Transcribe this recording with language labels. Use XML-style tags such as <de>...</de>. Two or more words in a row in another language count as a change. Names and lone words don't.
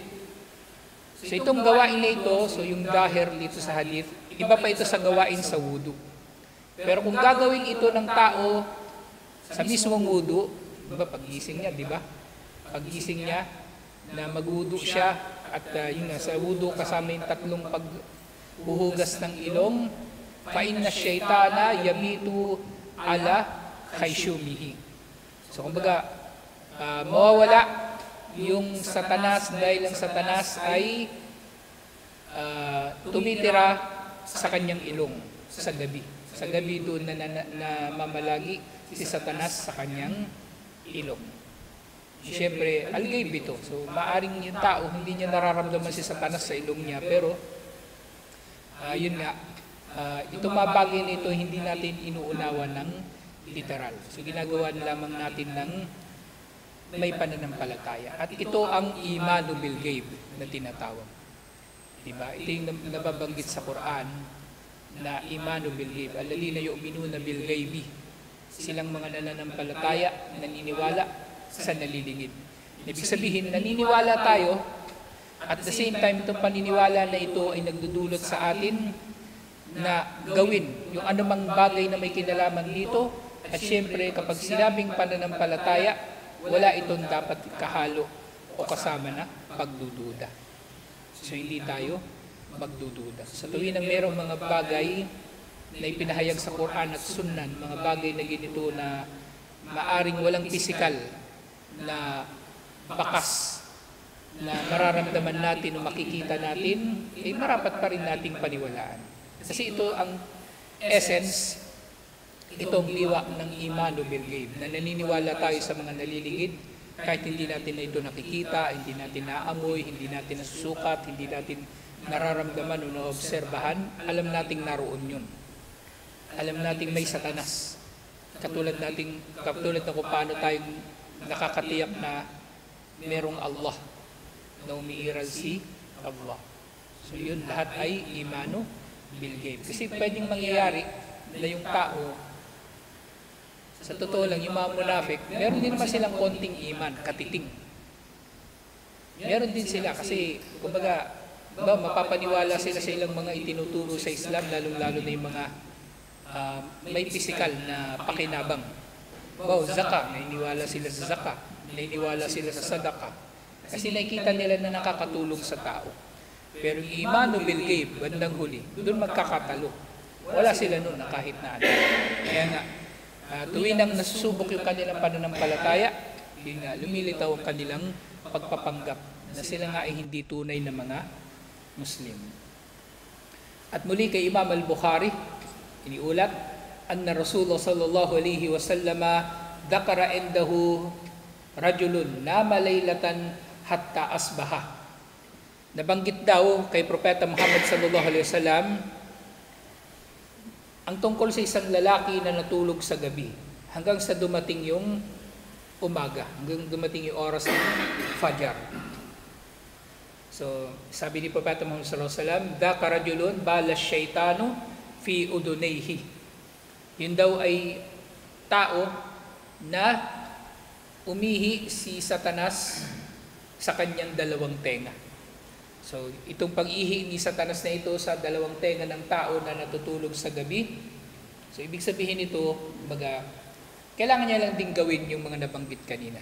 <tl>So itong gawain na ito, so yung dahir dito sa hadith, iba pa ito sa gawain sa wudu. Pero kung gagawin ito ng tao sa mismong wudu, diba paggising niya, di ba? Paggising niya na magwudu siya at yung sa wudu kasama yung 3 paghuhugas ng ilong,</tl> <ar>فإن الشيطان يبيت على خيشومه.</ar> <tl>So kumbaga, mawawala yung Satanas dahil ang Satanas ay tumitira sa kanyang ilong sa gabi. Sa gabi doon na mamalagi si Satanas sa kanyang ilong. Siyempre, algaib ito. So, maaring yung tao, hindi niya nararamdaman si Satanas sa ilong niya. Pero, yun nga, itong mga bagay nito, hindi natin inuunawa ng literal. So, ginagawa lamang natin ng may pananampalataya. At ito ang</tl> <ar>الإيمان بالغيب</ar> <tl>na tinatawag. Diba? Ito yung nababanggit sa Quran na</tl> <ar>الإيمان بالغيب. الذين يؤمنون بالغيب.</ar> <tl>Silang mga nananampalataya, naniniwala sa nalilingid. Ibig sabihin, naniniwala tayo,</tl> <en>at the same time,</en> <tl>itong paniniwala na ito ay nagdudulot sa atin na gawin yung anumang bagay na may kinalaman dito. At syempre, kapag sinabing pananampalataya, wala itong dapat kahalo o kasama na pagdududa. So, hindi tayo magdududa. Sa tuwin na mayroong mga bagay na ipinahayag sa Quran at Sunnan, mga bagay na ganito na maaring walang physical na bakas na mararamdaman natin o makikita natin, eh marapat pa rin nating paniwalaan. Kasi ito ang essence, itong liwa ng</tl> <ar>الإيمان بالغيب,</ar> <tl>na naniniwala tayo sa mga nalilingid kahit hindi natin na ito nakikita, hindi natin naamoy, hindi natin nasusukat, hindi natin nararamdaman o naobserbahan, alam nating naroon yun. Alam nating may Satanas. Katulad na kung paano tayong nakakatiyak na merong Allah na umiiral si Allah. So yun, lahat ay</tl> <ar>الإيمان بالغيب.</ar> <tl>Kasi pwedeng mangyayari na yung tao, sa totoo lang, yung mga munafik, meron din naman silang konting iman, katiting. Meron din sila kasi, kumbaga, mapapaniwala sila sa ilang mga itinuturo sa Islam, lalong-lalo na yung mga may physical na pakinabang. Zaka, naniniwala sila sa zaka, naniniwala sila sa sadaka. Kasi nakikita nila na nakakatulong sa tao. Pero yung</tl> <ar>الإيمان بالغيب,</ar> <tl>bandang huli, doon magkakatalo. Wala sila noon na kahit na ano. Kaya nga, tuwing nang nasusubok yung kanilang pananampalataya, yun nga, lumilitaw ang kanilang pagpapanggap na sila nga ay hindi tunay na mga Muslim. At muli kay Imam al-Bukhari, iniulat,</tl> <ar>أن رسول الله صلى الله عليه وسلم ذكر عنده رجل نام ليلة حتى أصبح.</ar> <tl>Nabanggit daw kay Propeta Muhammad</tl> <ar>صلى الله عليه وسلم</ar> <tl>ang tungkol sa isang lalaki na natulog sa gabi hanggang sa dumating yung umaga, hanggang dumating yung oras ng Fajr. So, sabi ni Propeta Muhammad</tl> <ar>صلى الله عليه وسلم, "ذاك رجل بال الشيطان في أذنيه."</ar> <tl>Yun daw ay tao na umihi si Satanas sa kanyang dalawang tenga. So, itong pag-ihi ni Satanas na ito sa dalawang tenga ng tao na natutulog sa gabi, so ibig sabihin ito, baga, kailangan niya lang din gawin yung mga nabanggit kanina.</tl>